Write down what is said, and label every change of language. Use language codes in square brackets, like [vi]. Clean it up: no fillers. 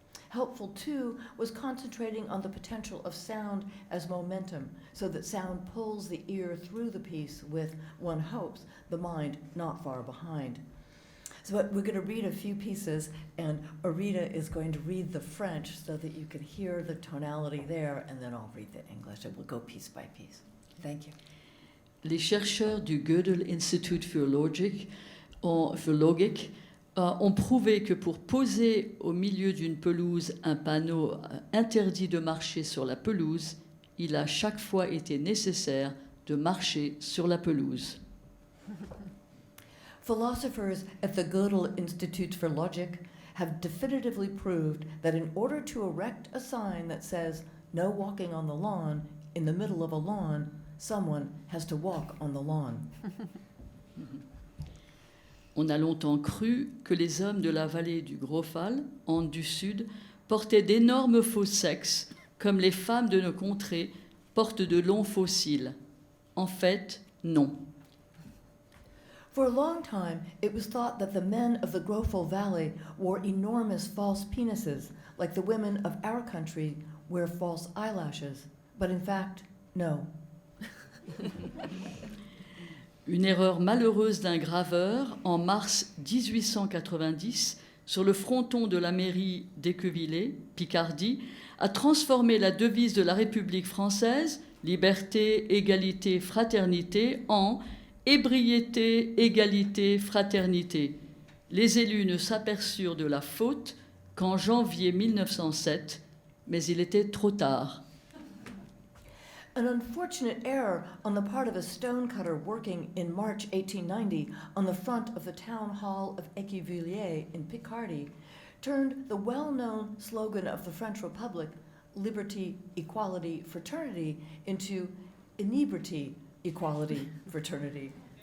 [en] Helpful, too, was concentrating on the potential of sound as momentum, so that sound pulls the ear through the piece with, one hopes, the mind not far behind. So we're going to read a few pieces, and Arita is going to read the French so that you can hear the tonality there, and then I'll read the English, and we'll go piece by piece. Thank you. [fr] Les chercheurs du Gödel Institute for Logic ont prouvé que pour poser au milieu d'une pelouse un panneau interdit de marcher sur la pelouse, il a chaque fois été nécessaire de marcher sur la pelouse. [en] Philosophers at the Gödel Institute for Logic have definitively proved that in order to erect a sign that says "No walking on the lawn" in the middle of a lawn, someone has to walk on the lawn. [fr] On a longtemps cru que les hommes de la vallée du Grofal, Andes du Sud, portaient d'énormes faux sexes, comme les femmes de nos contrées portent de longs faux cils. En fait, non. [en] For a long time, it was thought that the men of the Grofal Valley wore enormous false penises, like the women of our country wear false eyelashes. But in fact, no. [fr] Une erreur malheureuse d'un graveur, en mars 1890, sur le fronton de la mairie d'Équevillé, Picardie, a transformé la devise de la République française, liberté, égalité, fraternité, en ébriété, égalité, fraternité. Les élus ne s'aperçurent de la faute qu'en janvier 1907, mais il était trop tard. [en] An unfortunate error on the part of a stonecutter working in March 1890 on the front of the town hall of Écuvilliers in Picardy turned the well-known slogan of the French Republic, liberty, equality, fraternity, into inebriety, equality, fraternity.